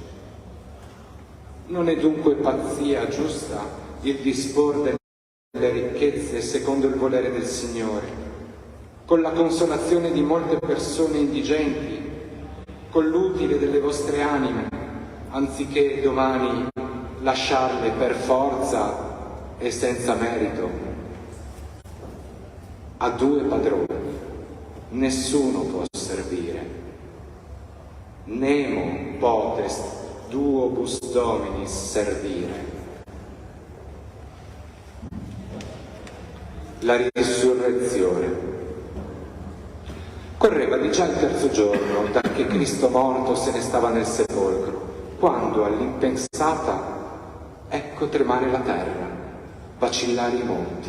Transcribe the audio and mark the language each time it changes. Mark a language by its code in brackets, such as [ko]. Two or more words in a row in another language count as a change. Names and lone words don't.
[it] Non è dunque pazzia giusta il dispor delle ricchezze secondo il volere del Signore, con la consolazione di molte persone indigenti, con l'utile delle vostre anime, anziché domani lasciarle per forza e senza merito. A due padroni nessuno può servire. [la] Nemo potest duobus dominis servire. [it] La risurrezione. Correva di già il terzo giorno da che Cristo morto se ne stava nel sepolcro, quando all'impensata ecco tremare la terra, vacillare i monti.